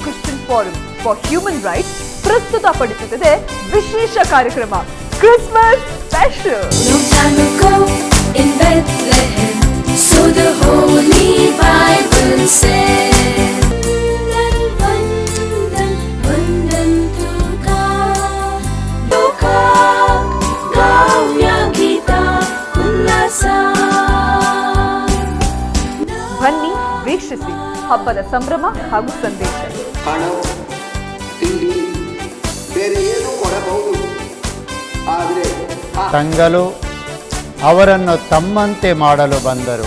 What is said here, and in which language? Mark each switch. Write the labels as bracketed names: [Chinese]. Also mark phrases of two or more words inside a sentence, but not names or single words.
[Kannada] ಕ್ರಿಶ್ಚಿಯನ್ ಫೋರಂ ಫಾರ್ ಹ್ಯೂಮನ್ ರೈಟ್ಸ್ ಪ್ರಸ್ತುತಪಡಿಸುತ್ತದೆ ವಿಶೇಷ ಕಾರ್ಯಕ್ರಮ [English] Christmas special. Long time ago in Bethlehem, so the Holy Bible said. [Konkani] Vandan, vandan tuka, tuka, gawya gita, ullasa. [Kannada] ಬನ್ನಿ ವೀಕ್ಷಿಸಿ ಹಬ್ಬದ ಸಂಭ್ರಮ ಹಾಗೂ ಸಂದೇಶ. ಹಣ, ತಿಂಡಿ, ಬೇರೆ ಏನು ಕೊಡಬಹುದು, ಆದರೆ ತಂಗಲು ಅವರನ್ನು ತಮ್ಮಂತೆ ಮಾಡಲು ಬಂದರು.